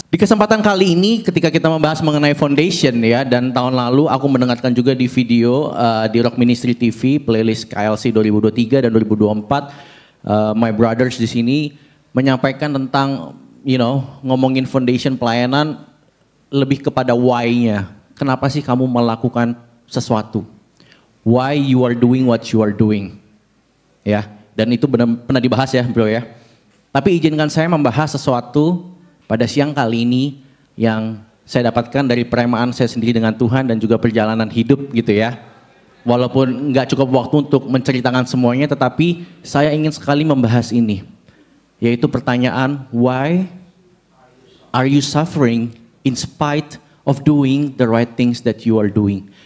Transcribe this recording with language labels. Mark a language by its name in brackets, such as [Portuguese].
[Indonesian] Di kesempatan kali ini ketika kita membahas mengenai foundation ya, dan tahun lalu aku mendengarkan juga di video di Rock Ministry TV playlist KLC 2023 dan 2024, [English] my brothers [Indonesian] di sini menyampaikan tentang ngomongin foundation pelayanan lebih kepada why-nya. Kenapa sih kamu melakukan sesuatu? [English] Why you are doing what you are doing. [Indonesian] Ya, dan itu pernah dibahas ya, bro ya. Tapi izinkan saya membahas sesuatu pada siang kali ini yang saya dapatkan dari peremaan saya sendiri dengan Tuhan dan juga perjalanan hidup gitu ya. Walaupun nggak cukup waktu untuk menceritakan semuanya, tetapi saya ingin sekali membahas ini. Yaitu pertanyaan, [English] why are you suffering in spite of doing the right things that you are doing?